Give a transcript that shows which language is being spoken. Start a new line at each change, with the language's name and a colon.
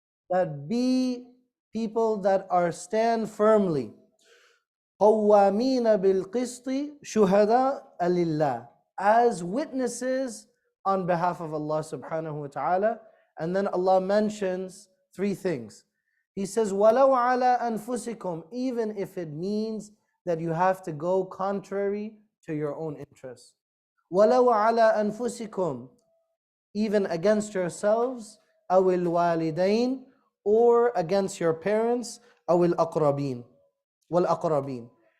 English: That be people that are stand firmly.
Arabic: قَوَّامِينَ بِالْقِسْطِ شُهَدَاءَ لِلَّهِ.
English: As witnesses on behalf of Allah subhanahu wa ta'ala. And then Allah mentions three things. He says,
Arabic: وَلَوْ عَلَىٰ أَنفُسِكُمْ.
English: Even if it means that you have to go contrary to your own interests.
Arabic: وَلَوْ عَلَىٰ أَنفُسِكُمْ.
English: Even against yourselves.
Arabic: أَوِ الْوَالِدَيْنِ.
English: Or against your parents.
Arabic: أَوِ الْأَقْرَبِينَ. وَالْأَقْرَبِينَ.